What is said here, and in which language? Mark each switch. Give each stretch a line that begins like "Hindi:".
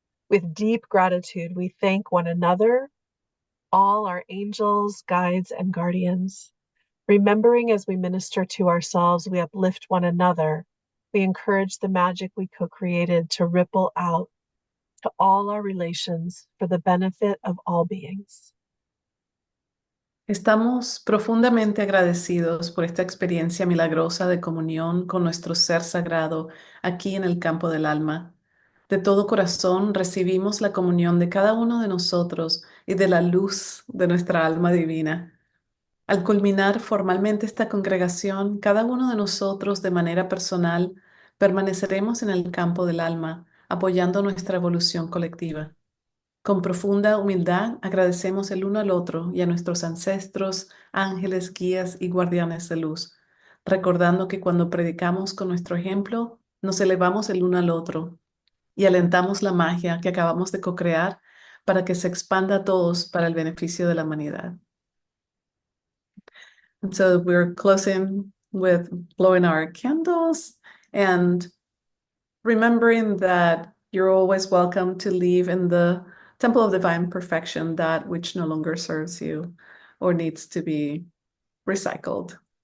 English: With deep gratitude, we thank one another, all our angels, guides, and guardians. Remembering as we minister to ourselves, we uplift one another. We encourage the magic we co created to ripple out to all our relations for the benefit of all beings.
Spanish: Estamos profundamente agradecidos por esta experiencia milagrosa de comunión con nuestro ser sagrado aquí en el campo del alma. De todo corazón recibimos la comunión de cada uno de nosotros y de la luz de nuestra alma divina. Al culminar formalmente esta congregación, cada uno de nosotros de manera personal permaneceremos en el campo del alma, apoyando nuestra evolución colectiva. Con profunda humildad agradecemos el uno al otro y a nuestros ancestros, ángeles, guías y guardianes de luz, recordando que cuando predicamos con nuestro ejemplo, nos elevamos el uno al otro y alentamos la magia que acabamos de co-crear para que se expanda a todos para el beneficio de la humanidad.
English: And so we're closing with blowing our candles and remembering that you're always welcome to leave in the temple of divine perfection that which no longer serves you or needs to be recycled.